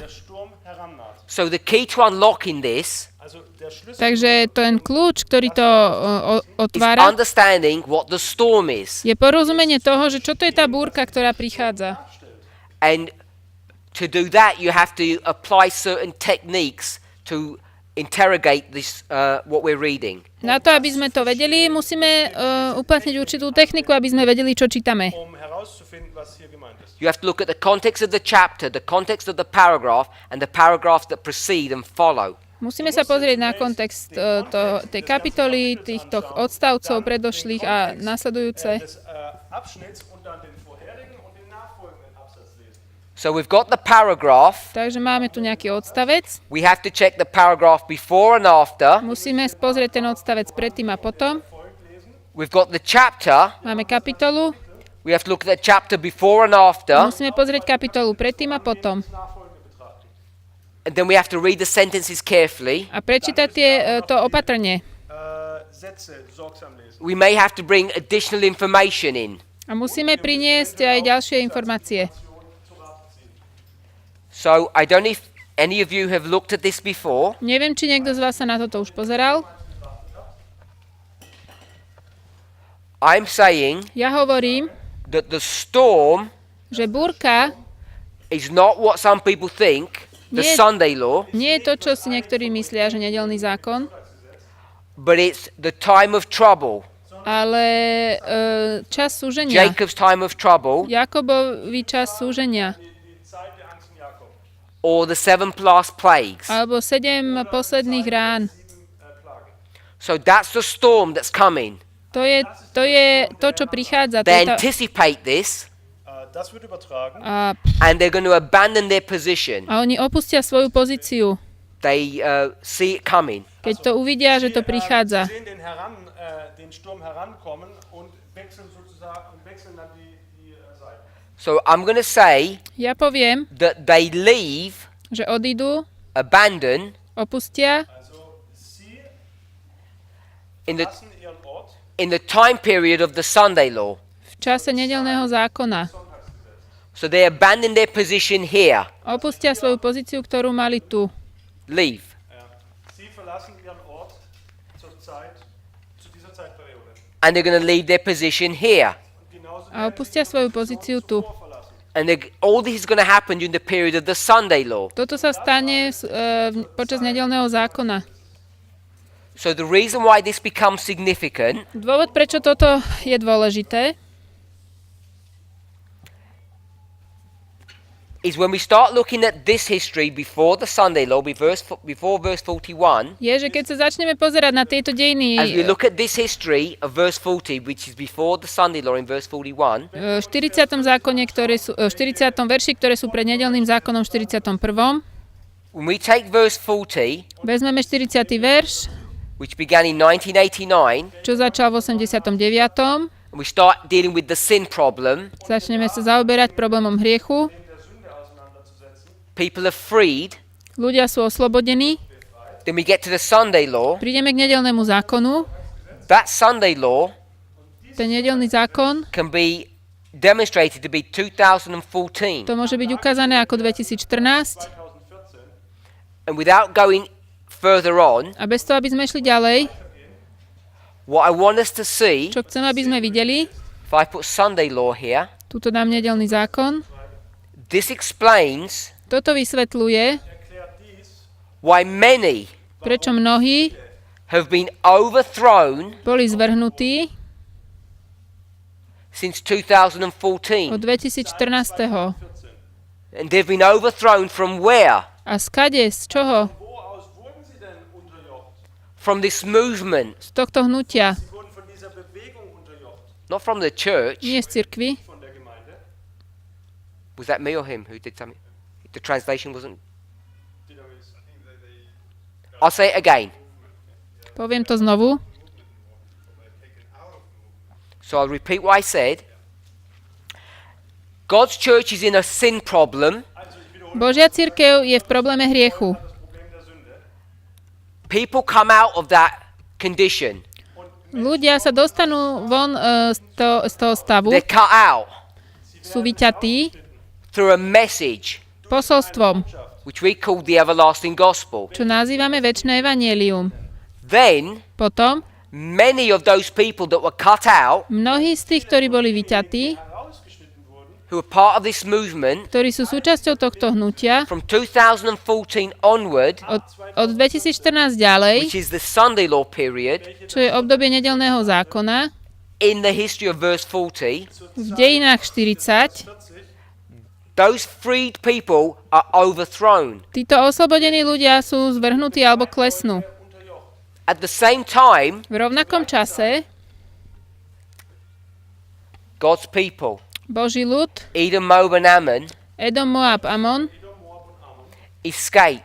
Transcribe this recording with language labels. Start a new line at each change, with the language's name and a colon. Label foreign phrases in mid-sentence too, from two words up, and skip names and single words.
English: So the key to unlocking this
Slovak: Takže ten kľúč, ktorý to
English: is
Slovak: otvára,
English: understanding what the storm is.
Slovak: je porozumenie toho, že čo to je tá búrka, ktorá prichádza.
English: And to do that, you have to apply certain techniques to interrogate this, what we're reading.
Slovak: Na to, aby sme to vedeli, musíme uplatniť určitú techniku, aby sme vedeli, čo čítame.
English: You have to look at the context of the chapter, the context of the paragraph, and the paragraphs that precede and follow.
Slovak: Musíme sa pozrieť na kontext tej kapitoly, týchto odstavcov predošlých a nasledujúce.
English: So we've got the paragraph.
Slovak: Takže máme tu nejaký odstavec.
English: We have to check the paragraph before and after.
Slovak: Musíme pozrieť ten odstavec predtým a potom.
English: We've got the chapter.
Slovak: Máme kapitolu.
English: We have to look at the chapter before and after.
Slovak: Musíme pozrieť kapitolu predtým a potom.
English: And then we have to read the sentences carefully.
Slovak: A prečítať to opatrne.
English: We may have to bring additional information in.
Slovak: A musíme priniesť aj ďalšie informácie.
English: So I don't know if any of you have looked at this before.
Slovak: Neviem, či niekto z vás sa na toto už pozeral.
English: I'm saying
Slovak: Ja hovorím,
English: that the storm
Slovak: že búrka
English: is not what some people think, the
Slovak: Nie-
English: Sunday law,
Slovak: nie je to, čo si niektorí myslia, že nedeľný zákon,
English: but it's the time of trouble,
Slovak: ale čas súženia.
English: Jacob's time of trouble,
Slovak: Jakobovi čas súženia.
German: Die Zeit der Angst in Jakob.
English: or the 7 last plagues.
Slovak: Alebo 7 posledných rán. Plagen.
English: So that's the storm that's coming.
Slovak: To je to, čo prichádza. To
English: They
Slovak: je tá,
English: anticipate this,
German: Das wird übertragen.
English: and they're going to abandon their position.
Slovak: a oni opustia svoju pozíciu,
English: They see it coming.
Slovak: keď to uvidia, že to prichádza.
German: Sie sehen den Sturm herankommen und wechseln dann die Seiten.
English: So I'm going to say
Slovak: Ja poviem,
English: that they leave,
Slovak: že odídu,
English: abandon,
Slovak: opustia
German: Also sie
English: in the
German: lassen ihren Ort,
English: in the time period of the Sunday law.
Slovak: v čase nedeľného zákona.
English: So they abandon their position here.
Slovak: Opustia svoju pozíciu, ktorú mali tu.
English: Leave.
German: sie verlassen ihren Ort zu dieser Zeitperiode.
English: And they're going to leave their position here.
German: Und genauso
Slovak: A opustia svoju pozíciu tu.
German: verlassen.
English: And all this is going to happen during the period of the Sunday law.
Slovak: Toto sa stane počas nedeľného zákona.
English: So the reason why this becomes significant
Slovak: Dôvod, prečo toto je dôležité,
English: is when we start looking at this history before the Sunday law, before verse 41,
Slovak: je, že keď sa začneme pozerať na tieto dejiny
English: as we look at this history of verse 40, which is before the Sunday law in verse 41,
Slovak: v 40. zákone, v 40. verši, ktoré sú pred nedeľným zákonom v 41.
English: when we take verse 40,
Slovak: Vezmeme 40. verš,
English: which began in 1989,
Slovak: čo začal v 89.
English: and we start dealing with the sin problem,
Slovak: Začneme sa zaoberať problémom hriechu.
English: people are freed,
Slovak: Ľudia sú oslobodení.
English: then we get to the Sunday law.
Slovak: Prídeme k nedeľnému zákonu.
English: That Sunday law
Slovak: Ten nedeľný zákon,
English: can be demonstrated to be 2014.
Slovak: to môže byť ukázané ako 2014.
English: And without going further on,
Slovak: A bez toho, aby sme šli ďalej,
English: what I want us to see,
Slovak: čo chcem, aby sme videli,
English: if I put Sunday law here,
Slovak: tuto dám nedeľný zákon,
English: this explains
Slovak: toto vysvetľuje,
English: why many
Slovak: prečo mnohí
English: have been overthrown
Slovak: boli zvrhnutí
English: since 2014.
Slovak: od 2014.
English: And they've been overthrown from where?
Slovak: A skade, z čoho?
German: Wo aus wurden sie denn unterjocht?
English: From this movement,
Slovak: Z tohto hnutia,
German: Sie wurden von dieser Bewegung unterjocht,
English: not from the church.
Slovak: nie z cirkvi.
German: von der Gemeinde.
English: Was that me or him who did something? The translation wasn't. I'll say it again.
Slovak: Poviem to znovu.
English: So I'll repeat what I said. God's church is in a sin problem.
Slovak: Božia cirkev je v probléme hriechu.
English: People come out of that condition.
Slovak: Ľudia sa dostanú von z toho stavu,
English: They're cut out
Slovak: sú vyťatí
English: through a message
Slovak: posolstvom,
English: which we call the everlasting gospel.
Slovak: čo nazývame večné evanjelium.
English: Then
Slovak: Potom
English: many of those people that were cut out,
Slovak: mnohí z tých, ktorí boli vyťatí,
English: who are part of this movement
Slovak: ktorí sú súčasťou tohto hnutia,
English: from 2014 onward,
Slovak: od 2014 ďalej,
English: which is the Sunday law period,
Slovak: čo je obdobie nedeľného zákona,
English: in the history of verse 40,
Slovak: v dejinách 40,
English: those freed people are overthrown.
Slovak: títo oslobodení ľudia sú zvrhnutí alebo klesnú.
English: At the same time,
Slovak: V rovnakom čase
English: God's people,
Slovak: Boží ľud,
English: Edom, Moab, and Ammon,
Slovak: Edom, Moab, Amon,
English: escape.